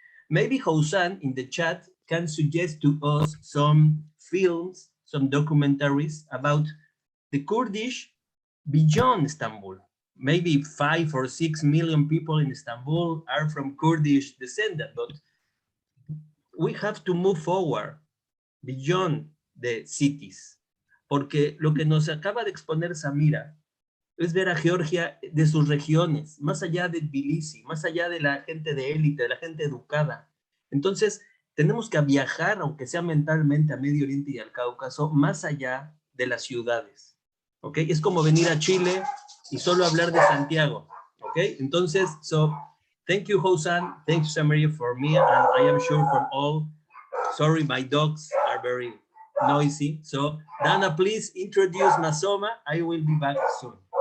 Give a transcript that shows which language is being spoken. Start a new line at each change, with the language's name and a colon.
English: Maybe Housan in the chat can suggest to us some films, some documentaries about the Kurdish beyond Istanbul. Maybe 5 or 6 million people in Istanbul are from Kurdish descent, but we have to move forward beyond the cities.
Spanish: Porque lo que nos acaba de exponer Samira es ver a Georgia de sus regiones, más allá de Tbilisi, más allá de la gente de élite, de la gente educada. Entonces, tenemos que viajar, aunque sea mentalmente, a Medio Oriente y al Cáucaso, más allá de las ciudades. ¿Ok? Es como venir a Chile y solo hablar de Santiago. ¿Ok? Entonces,
English: thank you, Housan. Thank you, Samira, for me, and I am sure for all. Sorry, my dogs are very noisy. So, Dana, please introduce Masoma. I will be back soon.